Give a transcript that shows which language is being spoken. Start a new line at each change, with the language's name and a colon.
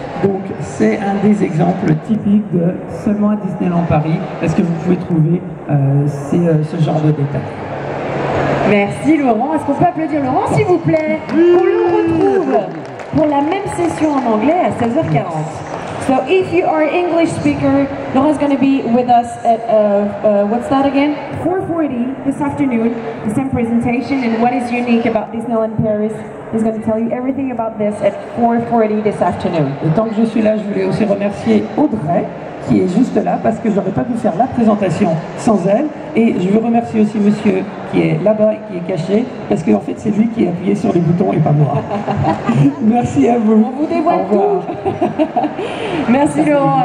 French: Donc c'est un des exemples typiques de seulement à Disneyland Paris, parce que vous pouvez trouver ce genre de détails. Merci Laurent. Est-ce qu'on peut applaudir Laurent s'il vous plaît? On le retrouve pour la même session en anglais à 16h40.
English: So if you are an English speaker, Laurent's going to be with us at, what's that again? 4:40 this afternoon, the same presentation, and what is unique about Disneyland Paris. He's going to tell you everything about this at 4:40 this afternoon.
French: Et tant que je suis là, je voulais aussi remercier Audrey, qui est juste là, parce que j'aurais pas pu faire la présentation sans elle. Et je veux remercier aussi monsieur qui est là-bas, qui est caché, parce qu'en fait c'est lui qui a appuyé sur les boutons et pas moi. Merci à vous. On vous dévoile tout. Merci Laurent.